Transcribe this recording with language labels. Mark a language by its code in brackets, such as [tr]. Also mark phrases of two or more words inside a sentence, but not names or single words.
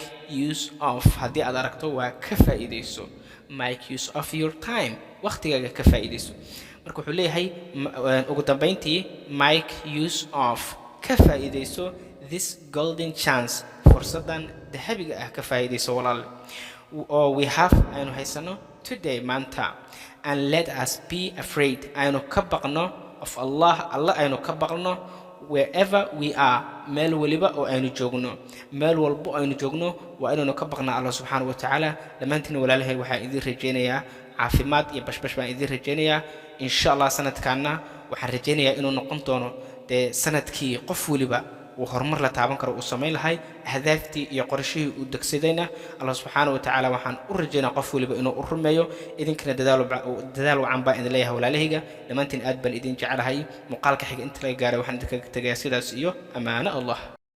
[en] use of [so] hadii aad aragto waa ka faa'iideyso [en] make use of your time [so] waqtigaaga ka faa'iideyso marka wuxuu leeyahay ugu dambeyntii [en] make use of [so] ka faa'iideyso [en] this golden chance [so] fursadan dahabiga ah ka faa'iideyso walaal oo [en] we have [so] aynu haysano today maanta [en] and let us be afraid [so] aynu ka baqno of Allah aynu ka baqno [en] wherever we are [so] meel waliba oo aynu joogno meel walba aynu joogno waa inaynu ka baqnaa Allah [ar] subhanahu wa ta'ala [so] dhamaantiin walaalahay waxaan idin rajeynayaa caafimaad iyo bashbash baan idin rajeynayaa [ar] insha Allah [so] sanadkaana waxaan rajeynayaa inuu noqon doono sanadkii qof waliba uu horumar la taaban karo uu sameyn lahay ahdaaftii iyo qorshihii uu degsadayna Allah [ar] subhanahu wa ta'ala [so] waxaan u rajeynaa qof waliba inuu u rumeeyo idinkana dadaal wacan baa idin leeyahay walaalahayga dhamaantiin aad baan idin jecelahay muuqaalka xiga inta laga gaaray waxaan idinkaga tagayaa sidaas iyo amaana Allah.